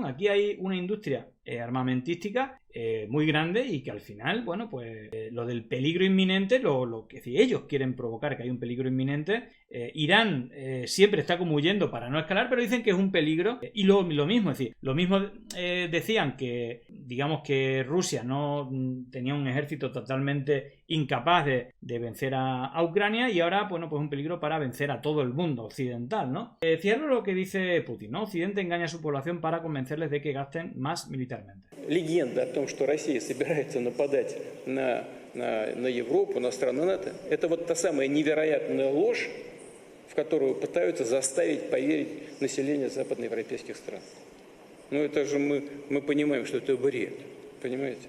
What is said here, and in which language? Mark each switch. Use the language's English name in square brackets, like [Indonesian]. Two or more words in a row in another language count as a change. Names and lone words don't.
[Spanish] Aquí hay una industria armamentística muy grande y que al final, bueno, pues lo del peligro inminente, lo que si ellos quieren provocar que hay un peligro inminente, Irán siempre está como huyendo para no escalar, pero dicen que es un peligro y lo mismo, es decir, lo mismo decían que, digamos que Rusia no tenía un ejército totalmente incapaz de vencer a Ucrania y ahora, bueno, pues un peligro para vencer a todo el mundo occidental, ¿no? Fijaros lo que dice Putin, ¿no? Occidente engaña a su población para convencerles de que gasten más militarmente. [Russian] Легенда о том, что Россия собирается нападать на Европу, на страны НАТО, это вот та самая невероятная ложь, в которую пытаются заставить поверить население западноевропейских стран. Ну это же мы понимаем, что это бред, понимаете?